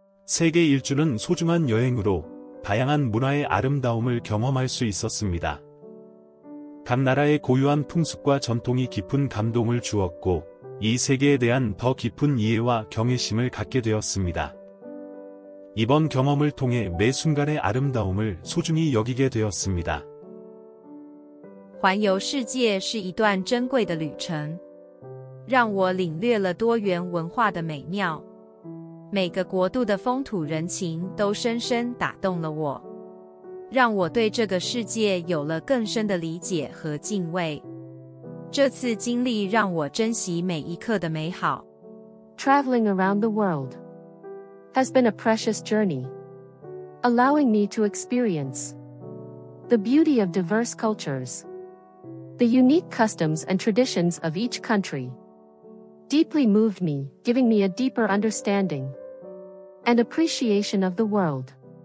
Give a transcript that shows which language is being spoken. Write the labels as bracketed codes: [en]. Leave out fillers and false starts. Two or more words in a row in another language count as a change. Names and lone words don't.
[ko] 세계 일주는 소중한 여행으로 다양한 문화의 아름다움을 경험할 수 있었습니다. 각 나라의 고유한 풍습과 전통이 깊은 감동을 주었고, 이 세계에 대한 더 깊은 이해와 경외심을 갖게 되었습니다. 이번 경험을 통해 매 순간의 아름다움을 소중히 여기게 되었습니다. [zh] 环游世界是一段珍贵的旅程，让我领略了多元文化的美妙。每个国度的风土人情都深深打动了我，让我对这个世界有了更深的理解和敬畏。这次经历让我珍惜每一刻的美好。 [en] Traveling around the world has been a precious journey, allowing me to experience the beauty of diverse cultures, the unique customs and traditions of each country. Deeply moved me, giving me a deeper understanding and appreciation of the world.